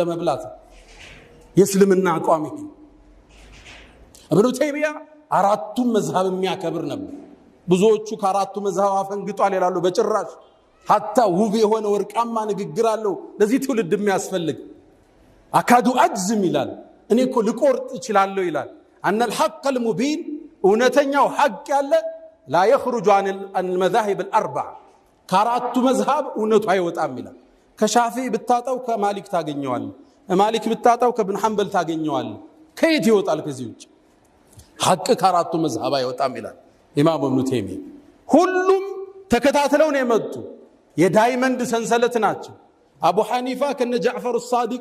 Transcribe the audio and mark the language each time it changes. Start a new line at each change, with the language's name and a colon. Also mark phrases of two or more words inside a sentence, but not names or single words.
Amharic: መብላት የእስልምና አቋም ይሄ። ኢብኑ ተይሚያ አራቱም መዝሐብ የሚያከብር ነበር። ብዙዎቹ ከአራቱ መዝሐብ አፈንግጧል ይላሉ። በጭራሽ ሐታ ውብ የሆነ ወርቃማ ንግግር አለው ለዚህ ትውልድ የሚያስፈልግ።
Arabic: أكاد أجزم
Amharic: ይላል፣ እኔ እኮ ልቆርጥ እችላለሁ ይላል።
Arabic: أنا الحق المبين
Amharic: እውነተኛው ሐቅ ያለ
Arabic: لا يخرج عن المذاهب الاربعه
Amharic: ከአራቱ መዝሐብ እውነቱ አይወጣም ይላል። ከሻፊዒ ብታጣው ከማሊክ ታገኘዋል፣ ማሊክ ብታጣው ከኢብኑ ሐንበል ታገኘዋል። ከየት ይወጣል ከዚህ ውጭ? ሐቅ ከአራቱ መዝሐብ አይወጣም ይላል ኢማም ኢብኑ ተይሚያ። ሁሉም ተከታትለው ነው የመጡ የዳይመንድ ሰንሰለት ናቸው። አቡ ሐኒፋ ከነ ጃዕፈር الصادق